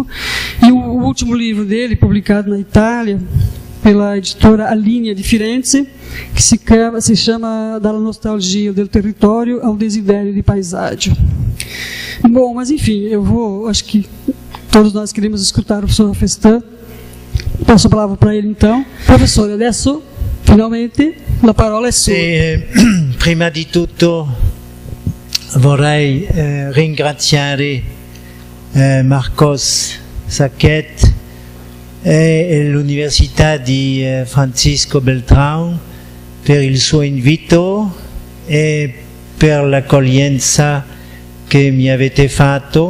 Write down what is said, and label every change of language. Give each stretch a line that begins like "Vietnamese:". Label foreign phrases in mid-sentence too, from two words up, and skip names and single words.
Portuguese: E o último livro dele, publicado na Itália, pela editora Alinea de Firenze, que se chama Dalla Nostalgia del Território ao Desiderio di Paesaggio. Bom, mas enfim, acho que todos nós queremos escutar o professor Rafestan. Passo a palavra para ele então. Professor,
Italian: adesso, finalmente, la parola è sua. Prima di tutto vorrei ringraziare Marcos Sachet e l'Università di Francisco Beltrão per il suo invito e per l'accoglienza che mi avete fatto.